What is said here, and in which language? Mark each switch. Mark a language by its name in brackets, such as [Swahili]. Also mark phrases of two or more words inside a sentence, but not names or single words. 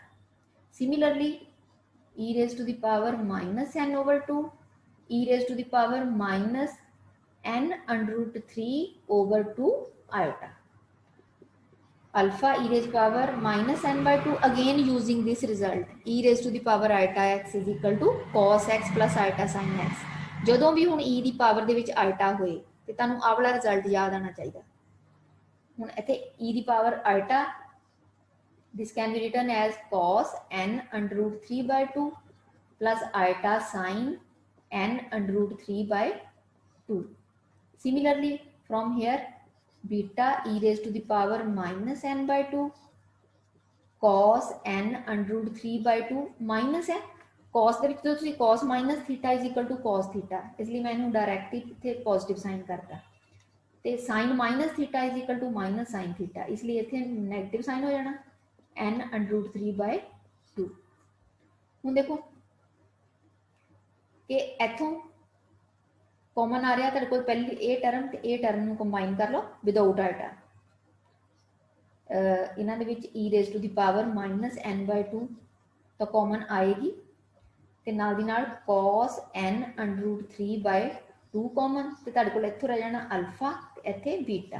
[English] सिमिलरली e raised to the power minus n over 2 e raised to the power minus n under root 3 over 2 iota. Alpha e raised to the power minus n by 2, again using this result e raised to the power iota x is equal to cos x plus iota sin x। [Punjabi] ਜਦੋਂ ਵੀ ਹੁਣ e ਦੀ ਪਾਵਰ ਦੇ ਵਿੱਚ iota ਹੋਏ ਤੇ ਤੁਹਾਨੂੰ ਆਹ ਵਾਲਾ ਰਿਜ਼ਲਟ ਯਾਦ ਆਣਾ ਚਾਹੀਦਾ। ਹੁਣ ਇੱਥੇ e ਦੀ ਪਾਵਰ iota, [English] this can be written as cos n under root 3 by 2 plus iota sin n under root 3 by 2. Similarly, from here beta e raised to the power minus n by 2 cos n under root 3 by 2 minus n cos [Punjabi] ਦੇ ਵਿੱਚ ਜਦੋਂ ਤੁਸੀਂ [English] cos minus theta is equal to cos theta, [Punjabi] ਇਸ ਲਈ ਮੈਂ ਇਹਨੂੰ ਡਾਇਰੈਕਟ ਇੱਥੇ [English] positive sign [Punjabi] ਕਰਤਾ ਤੇ [English] sin minus theta is equal to minus sin theta, [Punjabi] ਇਸ ਲਈ ਇੱਥੇ [English] negative sign [Punjabi] ਹੋ ਜਾਣਾ [English] n under root 3 by 2। [Punjabi] ਹੁਣ ਦੇਖੋ ਕਿ ਇੱਥੋਂ ਕਾਮਨ ਆ ਰਹਾ ਤੇਰੇ ਕੋ ਪਹਿਲੀ ਏ ਟਰਮ ਤੇ ਏ ਟਰਮ ਨੂੰ ਕੰਬਾਈਨ ਕਰ ਲੋ [English] without iota. [Punjabi] ਇਨ੍ਹਾਂ ਦੇ ਵਿਚ [English] e raise to the power minus n by 2 [Punjabi] ਤੋ ਕਾਮਨ ਆਏਗੀ ਤੇ ਨਾਲ ਦੀ ਨਾਲ [English] cos n under root 3 by 2 [Punjabi] ਕਾਮਨ ਤੇ ਤੁਹਾਡੇ ਕੋਲ ਇੱਥੋਂ ਰਹਿ ਜਾਣਾ ਅਲਫਾ ਤੇ ਇੱਥੇ ਬੀਟਾ।